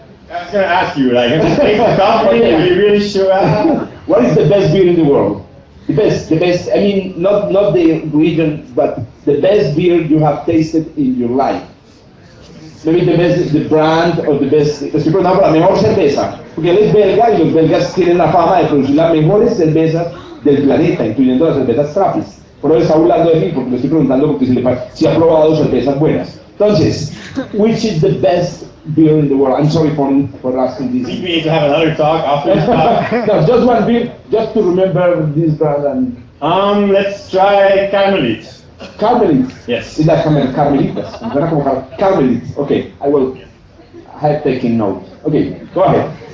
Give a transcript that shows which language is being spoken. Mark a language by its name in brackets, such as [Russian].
[English] I was gonna ask you, like, have you tasted coffee? Are you really sure? What is the best beer in the world? The best. I mean, not the region, but the best beer you have tasted in your life. Maybe the brand or the best. [Spanish] Te estoy preguntando por la mejor cerveza, porque él es belga y los belgas tienen la fama de producir las mejores cervezas del planeta, incluyendo las cervezas TRAPPIST. Por eso está burlando de mí, porque le estoy preguntando porque si ha probado cervezas buenas. Entonces, [English] which is the best beer in the world? I'm sorry for asking this. We need to have another talk after this talk. No, just one beer, just to remember this brand. And Let's try Carmelit. Carmelit. Yes. Is that Carmelitas? Carmelit. Okay, I have taken note. Okay, go ahead.